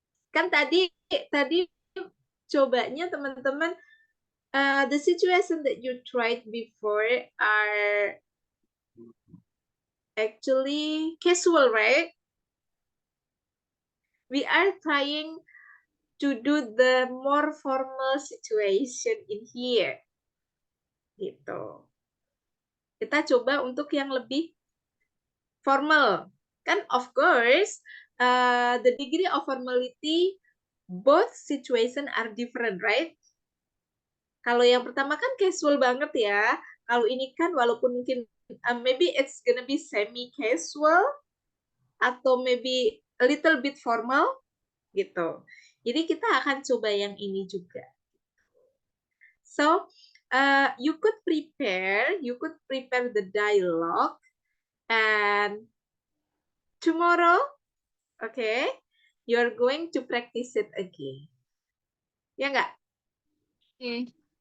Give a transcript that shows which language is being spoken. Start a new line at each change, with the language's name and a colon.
Indonesian: Kan tadi cobanya teman-teman,
English: the situation that you tried before are actually casual, right? We are trying to do the more formal situation in here.
Indonesian: Gitu. Kita coba untuk yang lebih formal.
English: Kan of course, the degree of formality, both situation are different, right?
Indonesian: Kalau yang pertama kan casual banget ya. Kalau ini kan walaupun mungkin
English: maybe it's gonna be semi casual
Indonesian: atau
English: maybe a little bit formal
Indonesian: gitu. Jadi kita akan coba yang ini juga.
English: So you could prepare the dialogue, and tomorrow, okay, you're going to practice it again.
Indonesian: Ya nggak? Oke.